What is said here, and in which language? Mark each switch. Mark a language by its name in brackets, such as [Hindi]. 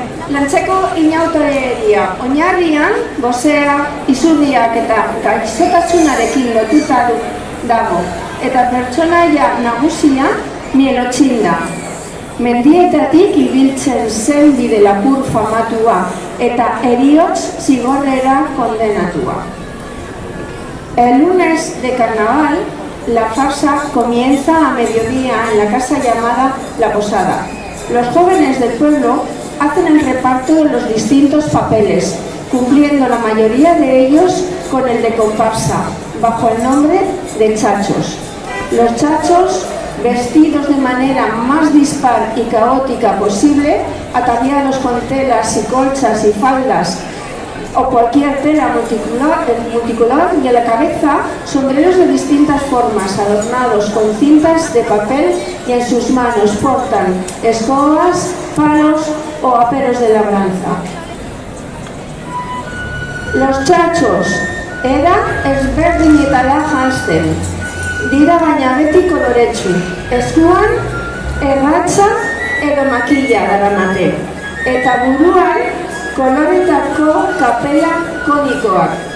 [Basque] Lantzeko inauteria oinarrian, gozea, izurriak eta gaixotasunarekin lotuta dago, eta pertsonaia nagusia Mielotxin da. Mendietatik ibiltzen zen bide lapur famatua eta heriotz zigorrera kondenatua. [Spanish] El lunes de carnaval, la farsa comienza a mediodía en la casa llamada La Posada. Los jóvenes del pueblo hacen el reparto de los distintos papeles, cumpliendo la mayoría de ellos con el de comparsa, bajo el nombre de chachos. Los chachos, vestidos de manera más dispar y caótica posible, ataviados con telas y colchas y faldas o cualquier tela multicolor, y a la cabeza sombreros de distintas formas, adornados con cintas de papel, y en sus manos portan escobas, palos o aperos de labranza. [Basque] Los txatxos ezberdinetara janzten, dira baina beti koloretsu, eskuan erratza edo makila daramate, eta buruan koloretako kapela konikoak.